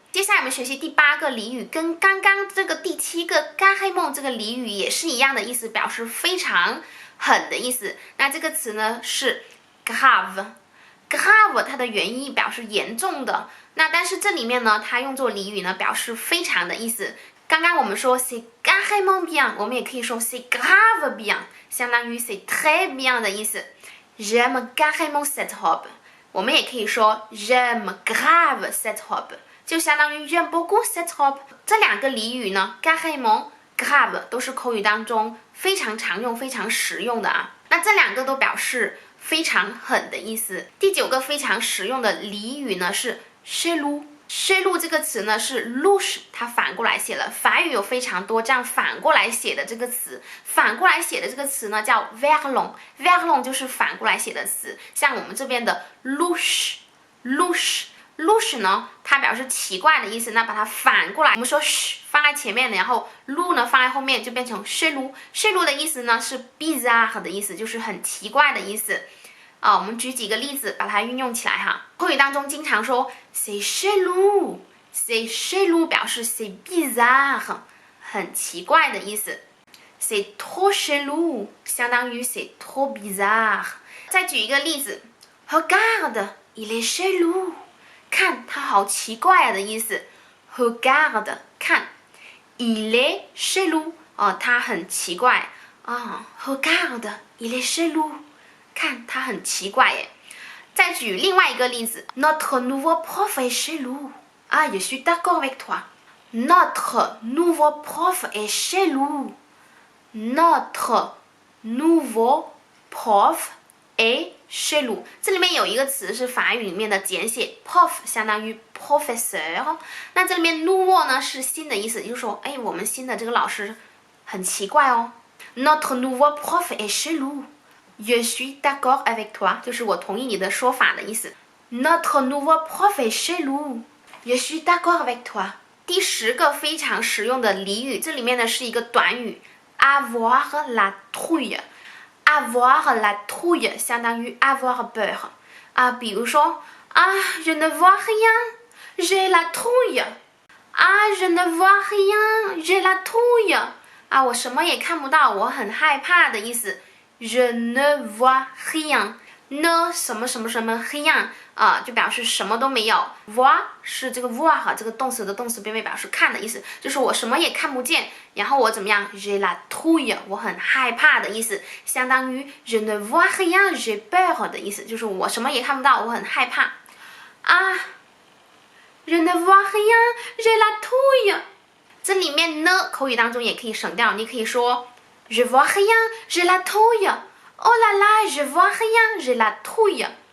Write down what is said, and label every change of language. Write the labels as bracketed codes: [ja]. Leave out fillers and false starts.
[zh] 接下来我们学习第8个俚语，跟刚刚这个第7个 carrément 这个俚语也是一样的意思，表示非常狠的意思。那这个词呢是 grave， 它的原意表示严重的，那但是这里面呢它用作俚语呢表示非常的意思。刚刚我们说 [fr] c'est carrément bien， [zh] 我们也可以说 [fr] c'est grave bien， [zh] 相当于 [fr] c'est très bien [zh] 的意思。 [fr] j'aime carrément cette robe， [zh] 我们也可以说 [fr] j'aime grave cette robe， [zh] 就相当于 [fr] j'aime beaucoup cette robe。 [zh] 这2个俚语呢 carrément grave 都是口语当中非常常用非常实用的啊。那这2个都表示非常狠的意思。第9个非常实用的俚语呢是 chelou。chelou 这个词呢是 louche， 它反过来写了。法语有非常多这样反过来写的这个词，反过来写的这个词呢叫 verlan 就是反过来写的词，像我们这边的 louche louche 呢，它表示奇怪的意思，那把它反过来，我们说嘘放在前面，然后 lou 呢放在后面，就变成 chelou。chelou 的意思呢是 bizarre 的意思，就是很奇怪的意思。我们举几个例子把它运用起来哈。口语当中经常说 [fr] c'est chelou， [zh] c'est chelou 表示 [fr] c'est bizarre， [zh] 很奇怪的意思。 [fr] c'est trop chelou [zh] 相当于 [fr] c'est trop bizarre。 [zh] 再举一个例子 ， [fr] regarde，il est chelou， [zh] 看他好奇怪啊的意思。 [fr] regarde [zh] 看 [fr] ，il est chelou [zh] 他很奇怪 [fr] regarde，il est chelou。 [zh] 看他很奇怪耶。再举另外一个例子 [fr] ，Notre nouveau prof est chelou。 je suis d'accord avec toi. Notre nouveau prof est chelou. Notre nouveau prof est chelou。 [zh] 这里面有一个词是法语里面的简写 ，prof 相当于 professeur。那这里面 nouveau 呢是新的意思，也就是说，我们新的这个老师很奇怪哦。 [fr] Notre nouveau prof est chelou。Je suis d'accord avec toi， [zh] 就是我同意你的说法的意思。 [fr] Notre nouveau prof est chelou。 Je suis d'accord avec toi。 [zh] 第10个非常实用的俚语，这里面呢是一个短语 ， [fr] avoir la trouille。 [zh] avoir la trouille 相当于 [fr] avoir peur。 [zh] 比如说 [fr] je ne vois rien，j'ai la trouille。je ne vois rien，j'ai la trouille。 [zh] 我什么也看不到，我很害怕的意思。 [fr] Je ne vois rien， [zh] ne 什么什么什么 rien 就表示什么都没有。 voir 是这个 voir 这个动词的动词变位表示看的意思，就是我什么也看不见，然后我怎么样 ？ [fr] J'ai la trouille， [zh] 我很害怕的意思，相当于 [fr] Je ne vois rien，j'ai peur [zh] 的意思，就是我什么也看不到，我很害怕。 [fr] Je ne vois rien，j'ai la trouille。 [zh] 这里面呢，口语当中也可以省掉，你可以说。 [fr] Je vois rien, j'ai la trouille. Oh là là, je vois rien, j'ai la trouille.